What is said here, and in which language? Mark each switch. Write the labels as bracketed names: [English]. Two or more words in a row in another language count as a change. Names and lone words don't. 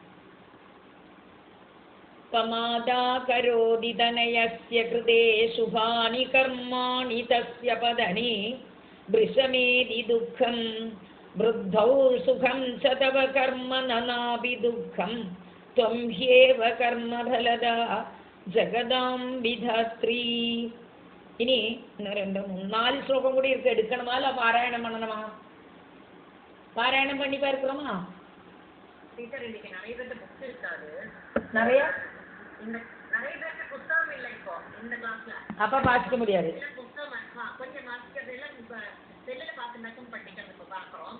[Sanskrit] പമാദാ കരോതി തനയസ്യ കൃതേ ശുഭാനി കർമാണി തസ്യ പദനേ വൃഷമേതി ദുഃഖം വൃദ്ധൗ സുഖം ച തവ കർമ്മ നനാപി ദുഃഖം ത്വം ഹ്യേവ കർമ്മഫലദാ ജഗദാം വിധാത്രീ. [Malayalam] ഇനി 4 ശ്ലോകം കൂടി ഇருக்கு. [Tamil] എടുക്കണമാ இல்ல பாராயணம் பண்ணணுமா? பாராயணம் பண்ணி பார்க்கிறோமா? டீச்சர் இன்னைக்கு நிறைய பேருக்கு புக்ஸ் இருக்காது. நிறைய பேருக்கு புத்தகம் இல்லை இப்போ இந்த கிளாஸ்ல. அப்ப வாசிக்க முடியாது. புத்தகம் கொஞ்சம் வாசிக்கிறதெல்லாம் இப்ப செல்லுல பார்த்து மட்டும் படிக்கிறது இப்ப பார்க்கிறோம்.